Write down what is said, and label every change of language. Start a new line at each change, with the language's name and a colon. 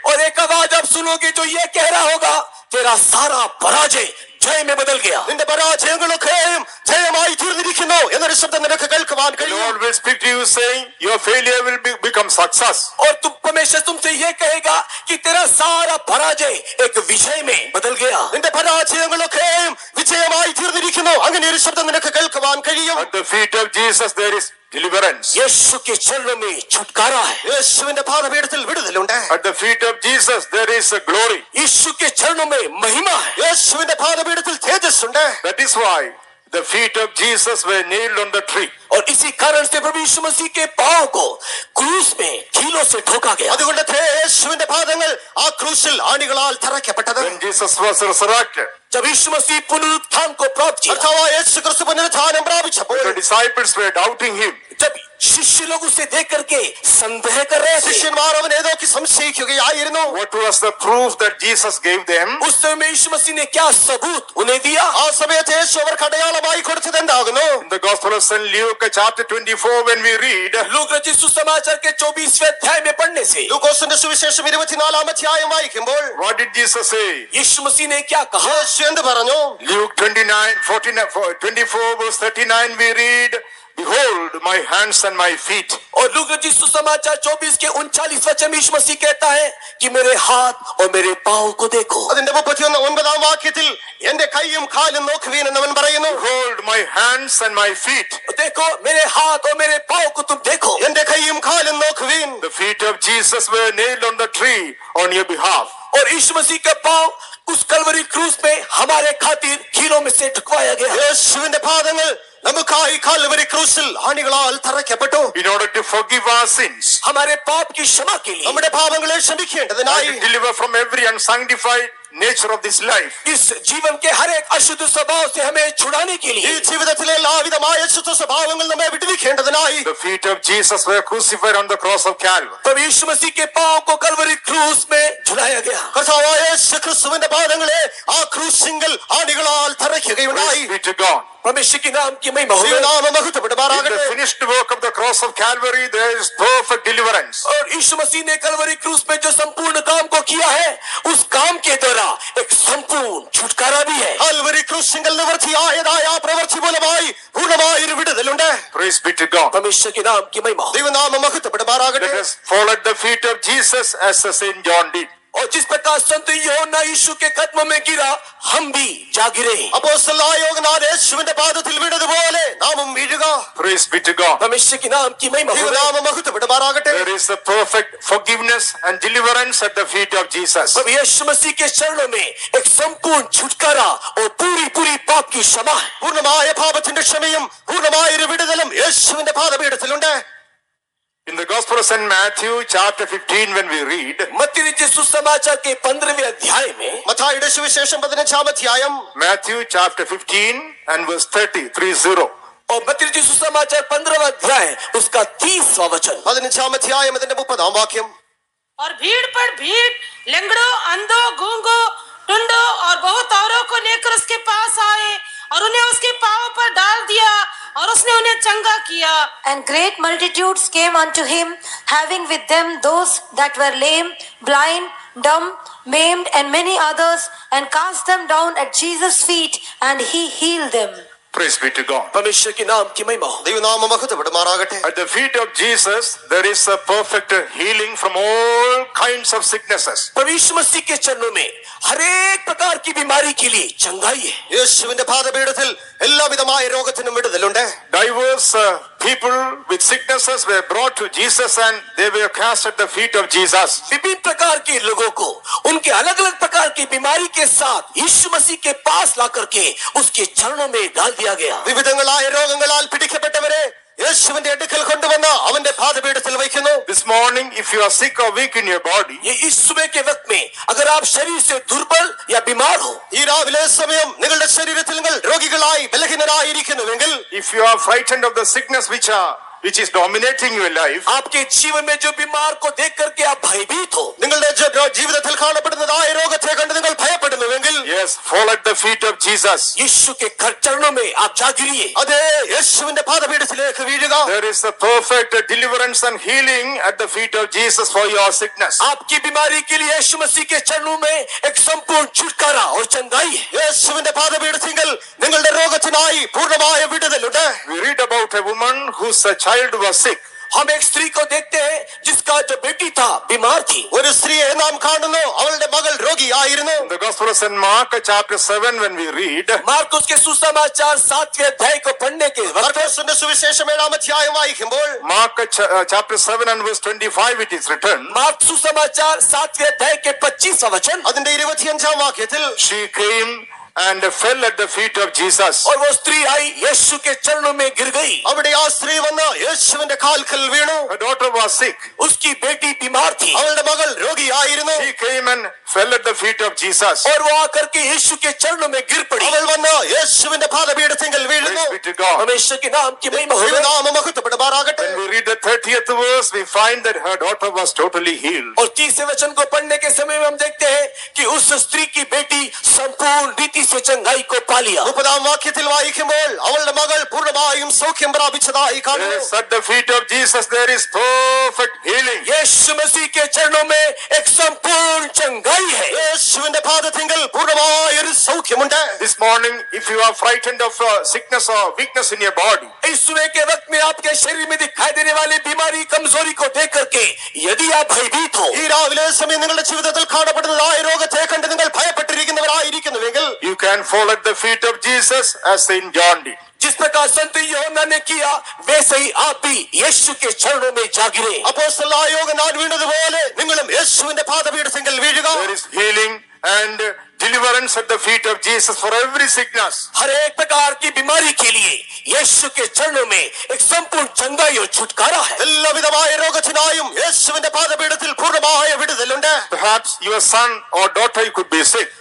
Hindi: और एक आवाज आप सुनोगे जो ये कह रहा होगा तेरा सारा पराजय जय में बदल गया.
Malayalam: നിന്റെ പരാജയങ്ങളൊക്കെയും ജയമായി തീർന്നിരിക്കുന്നു എന്നൊരു ശബ്ദം നിനക്ക് കേൾക്കുവാൻ
English: The
Malayalam: കഴിയും.
English: Lord will speak to you saying, your failure will become success.
Hindi: और परमेश्वर तुमसे ये कहेगा कि तेरा सारा पराजय एक विजय में बदल गया.
Malayalam: നിന്റെ പരാജയങ്ങളൊക്കെയും വിജയമായി തീർന്നിരിക്കുന്നു. അങ്ങനെ ഒരു ശബ്ദം നിനക്ക് കേൾക്കുവാൻ കഴിയും.
English: At the feet of Jesus there is deliverance.
Hindi: यीशु के चरणों में छुटकारा है.
Malayalam: യേശുവിന്റെ പാദപീഠത്തിൽ വിടുതലുണ്ട്.
English: At the feet of Jesus there is a glory.
Hindi: यीशु के चरणों में महिमा है.
Malayalam: യേശുവിന്റെ പാദപീഠത്തിൽ തേജസ്സുണ്ട്.
English: That is why the feet of Jesus were nailed on the tree.
Hindi: और इसी कारण से प्रभु यीशु मसीह के पांव को क्रूस में कीलों से ठोका गया.
Malayalam: അതുകൊണ്ട് യേശുവിന്റെ പാദങ്ങൾ ആ ക്രൂശിൽ ആണികളാൽ തറയ്ക്കപ്പെട്ടത്.
English: When Jesus was resurrected,
Hindi: जब यीशु मसीह पुनरुत्थान को प्राप्त किया,
Malayalam: കർത്താവായ യേശു ക്രിസ്തു പുനരുത്ഥാനം പ്രാപിച്ചപ്പോൾ
English: the disciples were doubting him.
Hindi: जब शिष्य लोग उसे देख करके संदेह कर रहे थे,
Malayalam: ശിഷ്യന്മാർ അവനെ നോക്കി സംശയിക്കുകയായിരുന്നു.
English: What was the proof that Jesus gave them?
Hindi: उस समय यीशु मसीह ने क्या सबूत उन्हें दिया?
Malayalam: ആ സമയത്ത് യേശു അവർക്ക് അടയാളമായി കൊടുത്തത് എന്താകുന്നു?
English: In the Gospel of St. Luke, chapter 24, when we read,
Hindi: लूका रचित सुसमाचार के 24वें अध्याय में पढ़ने से
Malayalam: ലൂക്കോസിന്റെ സുവിശേഷം 24-ാം അധ്യായം വായിക്കുമ്പോൾ
English: what did Jesus say?
Hindi: यीशु मसीह ने क्या कहा?
Malayalam: യേശു എന്ത് പറഞ്ഞു?
English: Luke 24 verse 39 we read, behold my hands and my feet.
Hindi: और लूका रचित सुसमाचार 24 के 39 वचन में यीशु मसीह कहता है कि मेरे हाथ और मेरे पांव को देखो.
Malayalam: അതിന്റെ 39-ാം വാക്യത്തിൽ എന്റെ കൈയും കാലും നോക്കുവീൻ എന്നവൻ പറയുന്നു.
English: Behold my hands and my feet.
Hindi: देखो मेरे हाथ और मेरे पांव को तुम देखो.
Malayalam: എന്റെ കൈയും കാലും നോക്കുവീൻ.
English: The feet of Jesus were nailed on the tree on your behalf.
Hindi: और यीशु मसीह का पांव उस कलवरी क्रूस में हमारे खातिर कीलों में से ठुकवाया गया.
Malayalam: യേശുവിന്റെ പാദങ്ങൾ നമുക്കായി കാൽവരി ക്രൂശിൽ ആണികളാൽ തറയ്ക്കപ്പെട്ടു.
English: In order to forgive our sins,
Hindi: हमारे पाप की क्षमा के लिए,
Malayalam: നമ്മുടെ പാപങ്ങളെ ക്ഷമിക്കേണ്ടതിനായി,
English: and to deliver from every unsanctified nature of this life.
Hindi: इस जीवन के हर एक अशुद्ध स्वभाव से हमें छुड़ाने के
Malayalam: ഈ
Hindi: लिए
Malayalam: ജീവിതത്തിലെ എല്ലാവിധമായ ശുദ്ധ സ്വഭാവങ്ങൾ നമ്മെ വിടുവിക്കേണ്ടതിനായി
English: The feet of Jesus were crucified on the cross of Calvary.
Hindi: तब यीशु मसीह के पांव को कलवरी क्रूस में झुलाया गया.
Malayalam: കർത്താവായ യേശു ക്രിസ്തുവിന്റെ പാദങ്ങളെ ആ ക്രൂശിങ്കൽ ആണികളാൽ തറയ്ക്കുകയുണ്ടായി.
English: Praise be to God.
Hindi: परमेश्वर के नाम की महिमा हो.
Malayalam: ദൈവനാമം
English: In
Malayalam: മഹത്വപ്പെടുമാറാകട്ടെ.
English: the finished work of the cross of Calvary, there is perfect deliverance.
Hindi: और यीशु मसीह ने कलवरी क्रूस में जो संपूर्ण काम को किया है, उस काम के द्वारा एक संपूर्ण छुटकारा भी है.
Malayalam: കാൽവരി ക്രൂശിങ്കൽ നിവൃത്തിയായതായ ആ പ്രവൃത്തി മൂലമായി പൂർണ്ണമായ ഒരു വിടുതലുണ്ട്.
English: Praise be to God.
Hindi: परमेश्वर के नाम की महिमा हो.
Malayalam: ദൈവനാമം മഹത്വപ്പെടുമാറാകട്ടെ.
English: Let us fall at the feet of Jesus as the Saint John did.
Hindi: और जिस प्रकार संत यूहन्ना यीशु के कदमों में गिरा, हम भी जा गिरे.
Malayalam: അപ്പോസ്തലനായ യോഹന്നാൻ യേശുവിന്റെ പാദത്തിൽ വീണതുപോലെ നാമും വീഴുക.
English: Praise be to God.
Hindi: परमेश्वर के नाम की महिमा हो.
Malayalam: ദൈവനാമം മഹത്വപ്പെടുമാറാകട്ടെ.
English: There is a perfect forgiveness and deliverance at the feet of Jesus.
Hindi: अब यीशु मसीह के चरणों में एक संपूर्ण छुटकारा और पूरी पूरी पाप की क्षमा है.
Malayalam: പൂർണ്ണമായ പാപത്തിന്റെ ക്ഷമയും പൂർണ്ണമായ ഒരു വിടുതലും യേശുവിന്റെ പാദപീഠത്തിലുണ്ട്.
English: In the Gospel of St. Matthew, chapter 15, when we read,
Hindi: मत्ती रचित सुसमाचार के 15वें अध्याय में,
Malayalam: മത്തായിയുടെ സുവിശേഷം 15-ാം അധ്യായം
English: Matthew chapter 15 and verse 30.
Hindi: और मत्ती रचित सुसमाचार 15वां अध्याय उसका 30वां वचन.
Malayalam: 15-ാം അധ്യായം അതിന്റെ 30-ാം വാക്യം.
Hindi: और भीड़ पर भीड़, लंगड़ों, अंधों, गूंगों, टुंडों और बहुत औरों को लेकर उसके पास आए और उन्हें उसके पांव पर डाल दिया और उसने उन्हें चंगा किया.
English: And great multitudes came unto him, having with them those that were lame, blind, dumb, maimed, and many others, and cast them down at Jesus' feet, and he healed them. Praise be to God.
Hindi: परमेश्वर के नाम की महिमा हो।
Malayalam: ദൈവനാമം മഹത്വപ്പെടുമാറാകട്ടെ.
English: At the feet of Jesus, there is a perfect healing from all kinds of sicknesses.
Hindi: प्रभु यीशु मसीह के चरणों में हर एक प्रकार की बीमारी के लिए चंगाई है।
Malayalam: യേശുവിന്റെ പാദപീഠത്തിൽ എല്ലാവിധമായ രോഗത്തിനും വിടുതലുണ്ട്.
English: Diverse people with sicknesses were brought to Jesus and they were cast at the feet of Jesus.
Hindi: विभिन्न प्रकार के लोगों को उनके अलग अलग प्रकार की बीमारी के साथ यीशु मसीह के पास ला करके उसके चरणों में डाल दिया गया।
Malayalam: വിവിധങ്ങളായ രോഗങ്ങളാൽ പിടിക്കപ്പെട്ടവരെ യേശുവിന്റെ അടുക്കൽ കൊണ്ടുവന്ന് അവന്റെ പാദപീഠത്തിൽ വയ്ക്കുന്നു.
English: This morning, if you are sick or weak in your body,
Hindi: ये इस सुबह के वक्त में अगर आप शरीर से दुर्बल या बीमार हो,
Malayalam: ഈ രാവിലെ സമയം നിങ്ങളുടെ ശരീരത്തിൽ നിങ്ങൾ രോഗികളായി ബലഹീനരായിരിക്കുന്നുവെങ്കിൽ,
English: if you are frightened of the sickness which is dominating your life,
Hindi: आपके जीवन में जो बीमार को देख करके आप भयभीत हो,
Malayalam: നിങ്ങളുടെ ജീവിതത്തിൽ കാണപ്പെടുന്നതായ രോഗത്തെ കണ്ട് നിങ്ങൾ ഭയപ്പെടുന്നുവെങ്കിൽ,
English: yes, fall at the feet of Jesus.
Hindi: यीशु के चरणों में आप जा गिरिए।
Malayalam: അതേ യേശുവിന്റെ പാദപീഠത്തിലേക്ക് വീഴുക.
English: There is a perfect deliverance and healing at the feet of Jesus for your sickness.
Hindi: आपकी बीमारी के लिए यीशु मसीह के चरणों में एक संपूर्ण छुटकारा और चंगाई है।
Malayalam: യേശുവിന്റെ പാദപീഠത്തിൽ നിങ്ങളുടെ രോഗത്തിനായി പൂർണ്ണമായ വിടുതലുണ്ട്.
English: We read about a woman whose child was sick.
Hindi: हम एक स्त्री को देखते हैं जिसका जो बेटी था बीमार थी।
Malayalam: ഒരു സ്ത്രീയെ നാം കാണുന്നു, അവളുടെ മകൾ രോഗിയായിരുന്നു.
English: The Gospel of St. Mark, chapter 7, when we read,
Hindi: Marcus के सुसमाचार 7वें अध्याय को पढ़ने के वक्त
Malayalam: മർക്കോസിന്റെ സുവിശേഷം 7-ാം അധ്യായം വായിക്കുമ്പോൾ,
English: Mark chapter 7 and verse 25, it is written,
Hindi: mark सुसमाचार 7वें अध्याय के 25वां वचन,
Malayalam: അതിന്റെ 25-ാം വാക്യത്തിൽ,
English: she came and fell at the feet of Jesus.
Hindi: और वो स्त्री आई यीशु के चरणों में गिर गई।
Malayalam: അവിടെ ആ സ്ത്രീ വന്ന് യേശുവിന്റെ കാൽക്കൽ വീണു.
English: Her daughter was sick.
Hindi: उसकी बेटी बीमार थी
Malayalam: അവളുടെ മകൾ രോഗിയായിരുന്നു.
English: She came and fell at the feet of Jesus.
Hindi: और वो आकर के यीशु के चरणों में गिर पड़ी।
Malayalam: അവൾ വന്ന് യേശുവിന്റെ പാദപീഠത്തിൽ വീഴുന്നു.
English: Praise be to God.
Hindi: परमेश्वर के नाम की महिमा हो।
Malayalam: ദൈവനാമം മഹത്വപ്പെടുമാറാകട്ടെ.
English: When we read the 30th verse, we find that her daughter was totally healed.
Hindi: और 30वें वचन को पढ़ने के समय में हम देखते हैं कि उस स्त्री की बेटी संपूर्ण रीति से चंगाई को पा लिया।
Malayalam: 30-ാം വാക്യത്തിൽ വായിക്കുമ്പോൾ അവളുടെ മകൾ പൂർണ്ണമായും സൗഖ്യം പ്രാപിച്ചതായി കാണുന്നു.
English: Yes, at the feet of Jesus there is perfect healing.
Hindi: यीशु मसीह के चरणों में एक संपूर्ण चंगाई है।
Malayalam: യേശുവിന്റെ പാദത്തിങ്കൽ പൂർണ്ണമായ ഒരു സൗഖ്യമുണ്ട്.
English: This morning, if you are frightened of sickness or weakness in your body,
Hindi: इस सुबह के वक्त में आपके शरीर में दिखाई देने वाली बीमारी कमजोरी को देख करके यदि आप भयभीत हो,
Malayalam: ഈ രാവിലെ സമയം നിങ്ങളുടെ ജീവിതത്തിൽ കാണപ്പെടുന്നതായ രോഗത്തെ കണ്ട് നിങ്ങൾ ഭയപ്പെട്ടിരിക്കുന്നവരായിരിക്കുന്നുവെങ്കിൽ,
English: you can fall at the feet of Jesus as Saint John did.
Hindi: जिस प्रकार संत यूहन्ना ने किया वैसे ही आप भी यीशु के चरणों में जा गिरे।
Malayalam: അപ്പോസ്തലനായ യോഹന്നാൻ വീണതുപോലെ നിങ്ങളും യേശുവിന്റെ പാദപീഠത്തിങ്കൽ വീഴുക.
English: There is healing and deliverance at the feet of Jesus for every sickness.
Hindi: हर एक प्रकार की बीमारी के लिए यीशु के चरणों में एक संपूर्ण चंगाई और छुटकारा है।
Malayalam: എല്ലാവിധമായ രോഗത്തിനായും യേശുവിന്റെ പാദപീഠത്തിൽ പൂർണ്ണമായ വിടുതലുണ്ട്.
English: Perhaps your son or daughter could be sick.